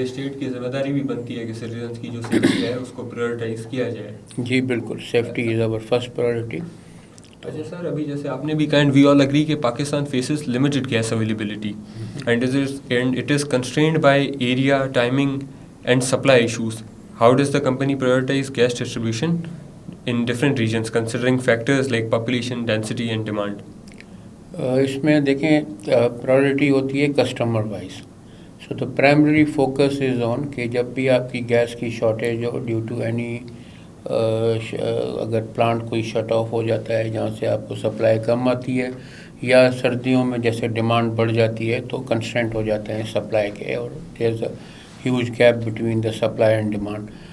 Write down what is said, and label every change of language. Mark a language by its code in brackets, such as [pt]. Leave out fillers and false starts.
[ur] یہ اسٹیٹ کی ذمہ داری بھی بنتی ہے کہ سٹیزنس کی جو سیفٹی ہے اس کو پرائورٹائز کیا جائے. جی بالکل، [en] Safety is our first priority. [ur] اچھا سر، ابھی جیسے آپ نے بھی کہا [en] And we all agree کہ Pakistan faces limited gas availability and it is constrained by area, timing and supply issues. How does the company prioritize gas distribution in different regions considering factors like population, density and demand? [ur] اس میں دیکھیں priority ہوتی ہے customer wise. [en] so the primary focus is on [ur] کہ جب بھی آپ کی gas کی shortage ہو due to any اگر پلانٹ کوئی شٹ آف ہو جاتا ہے جہاں سے آپ کو سپلائی کم آتی ہے، یا سردیوں میں جیسے ڈیمانڈ بڑھ جاتی ہے تو کنسٹرینٹ ہو جاتے ہیں سپلائی کے، اور [en] There is a huge gap between the supply and demand.